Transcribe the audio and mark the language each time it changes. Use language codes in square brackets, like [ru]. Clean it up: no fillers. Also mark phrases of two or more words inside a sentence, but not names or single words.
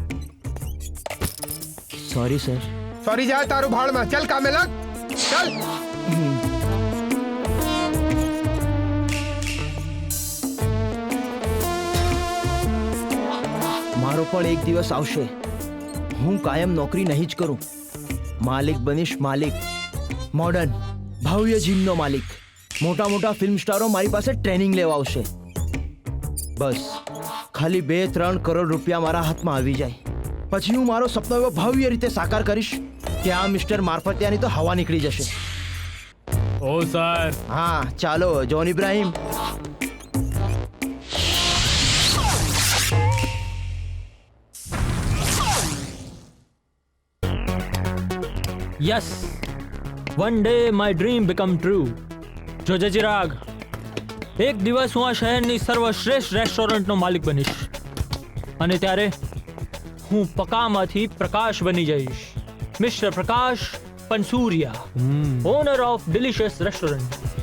[en] sorry sir. [hi] सॉरी जाए तारू भाड़ में. चल कामे लग. चल. [gu] મારો પણ એક દિવસ આવશે. હું કાયમ નોકરી નહીં જ કરું. માલિક બનીશ માલિક. મોડર્ન ભવ્ય જીમનો માલિક. મોટા મોટા ફિલ્મ સ્ટારો મારી પાસે ટ્રેનિંગ લેવા આવશે. બસ ખાલી 2-3 કરોડ રૂપિયા મારા હાથમાં આવી જાય પછી હું મારો સપનો એવો ભવ્ય રીતે સાકાર કરીશ કે આ મિસ્ટર મારફતિયાની તો હવા નીકળી જશે. ઓ સર. હા ચાલો જોન ઇબ્રાહિમ. [en] Yes, one day my dream become true. [gu] જોજે ચિરાગ, એક દિવસ હું આ શહેરની સર્વશ્રેષ્ઠ રેસ્ટોરન્ટનો માલિક બનીશ અને ત્યારે હું પકામાંથી પ્રકાશ બની જઈશ. [en] Mister Prakash Pansuriya, owner of Delicious Restaurant.